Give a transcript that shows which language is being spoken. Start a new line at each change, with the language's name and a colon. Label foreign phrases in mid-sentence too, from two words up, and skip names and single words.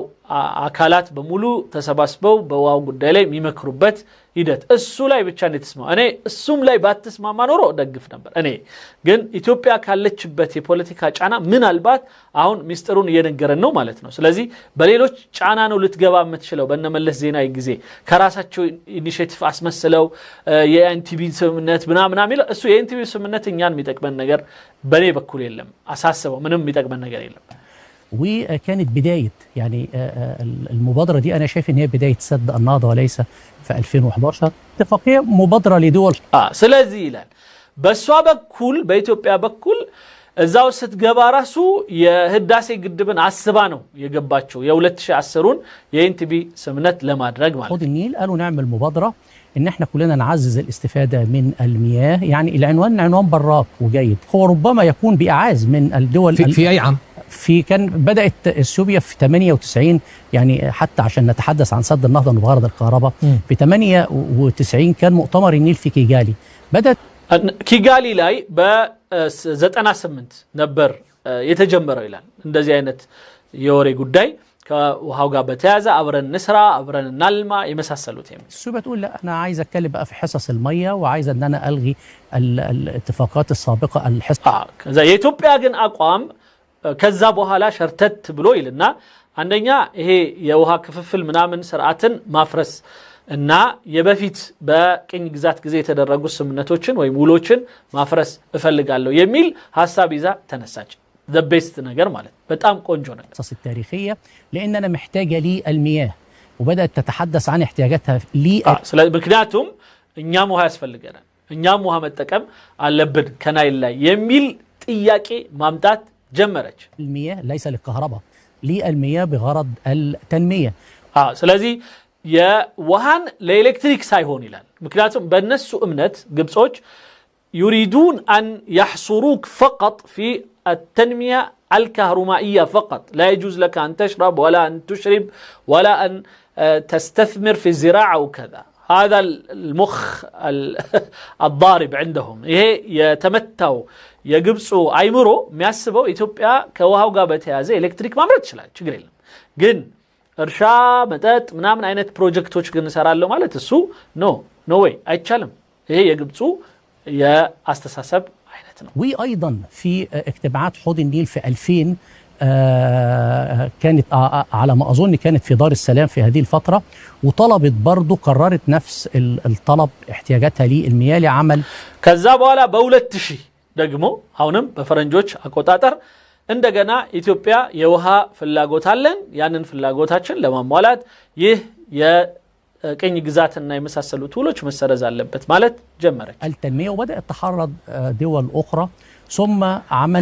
Amharic: አካላት በሙሉ ተሰባስበው በውሃው ጉዳይ ላይ የሚመክሩበት ሂደት እሱ ላይ ብቻ ነው የተስማማ። እኔ እሱም ላይ ባትስማማ ኖሮ ደግፍ ነበር። እኔ ግን ኢትዮጵያ ካለችበት የፖለቲካ ጫና ምናልባት አሁን ሚስጥሩን እየነገረን ነው ማለት ነው። ስለዚህ በሌሎች ጫና ነው ልትገባ የምትችለው። በነመለስ ዜናዊ ጊዜ ከራሳቸው ኢኒሺዬቲቭ አስመስለው የኤንቲቢ ስምምነት ምናምን የሚለው እሱ የኤንቲቢ ስምምነት እኛን የሚጠቅመን ነገር በኔ በኩል የለም። አሳስበው ምንም የሚጠቅመን ነገር የለም።
Arabic: وكانت بداية يعني المبادرة دي أنا شايف إن هي بداية سد النهضة وليس في 2011 اتفاقية مبادرة لدول.
Amharic: ስለዚህ ይላል በሷ በኩል በኢትዮጵያ በኩል እዛው ስትገባ ራሱ የህዳሴ ግድብን አስባ ነው የገባቸው የ2010ን የኤንቲቢ ስምምነት ለማድረግ ማለት
Arabic: حوض النيل قالوا نعمل مبادرة إن إحنا كلنا نعزز الاستفادة من المياه. يعني العنوان عنوان براق وجيد، هو ربما يكون بإعاز من الدول. في أي عام؟ كان بدأت السوبيا في 98 يعني حتى عشان نتحدث عن سد النهضة بغرض الكهرباء. في 98 كان مؤتمر النيل في كيجالي. بدأت
Amharic: كيجالي لاي ب98 ነበር የተጀመረው ይላል። እንደዚህ አይነት የወሬ ጉዳይ ከውሃው ጋር በተያያዘ አብረን እንስራ አብረን እናልማ የመሳሰሉት
Arabic: السوبيا تقول لا انا عايز اتكلم بقى في حصص الميه وعايز ان انا الغي الاتفاقات السابقه الحصص.
Amharic: ከዛ የኢትዮጵያ ግን አቋም ከዛ በኋላ ሸርተት ብሎ ይልና አንደኛ ይሄ የውሃ ክፍፍል ምናምን ስርዓትን ማፍረስ እና የበፊት በቅኝ ግዛት ጊዜ የተደረጉ ስምምነቶችን ወይም ውሎችን ማፍረስ እፈልጋለሁ የሚል ሐሳብ ይዛ ተነሳች
English: the best
Amharic: ነገር ማለት በጣም ቆንጆ ነገር
Arabic: القصص التاريخية لأننا محتاجة للمياه وبدأت تتحدث عن احتياجاتها
Amharic: ምክንያቱም እኛም ውሃ ያስፈልገናል እኛም ውሃ መጠቀም አለብን ከናይል ላይ የሚል ጥያቄ ማምጣት ጀመረች
Arabic: المياه ليس للكهرباء للمياه بغرض التنمية
Amharic: ስለዚህ የውሃን ለኤሌክትሪክ ሳይሆን ይላል ምክንያቱም በእነሱ እምነት ግብጾች
Arabic: يريدون أن يحصروك فقط في التنمية الكهربائية فقط لا يجوز لك أن تشرب ولا أن تشرب ولا أن تستثمر في الزراعة وكذا هذا المخ الضارب عندهم
Amharic: ይሄ የተመታው የግብጹ አይምሮ የሚያስበው ኢትዮጵያ ከውሃው ጋር በተያያዘ ኤሌክትሪክ ማምረት ይችላል ችግር የለም ግን እርሻ መጠጥ ምናምን አይነት ፕሮጀክቶች ግን ሰራለው ማለት እሱ
English: no way
Amharic: አይቻልም ይሄ የግብጹ የአስተሳሰብ አይነት ነው
Arabic: وأيضا في اجتماعات حوض النيل في 2000 كانت على ما أظن كانت في دار السلام في هذه الفترة وطلبت برضو قررت نفس الطلب احتياجاتها للمياه لعمل
Amharic: ከዛ በኋላ በ2000 ደግሞ አሁንም በፈረንጆች አቆጣጠር እንደገና ኢትዮጵያ የውሃ ፍላጎት አለን ያንን ፍላጎታችን ለማሟላት ይህ የቅኝ ግዛትና የመሳሰሉት ውሎች መሰረዝ አለበት ማለት ጀመረች
Arabic: التنمية وبدأت تحرض دول أخرى ثم عمل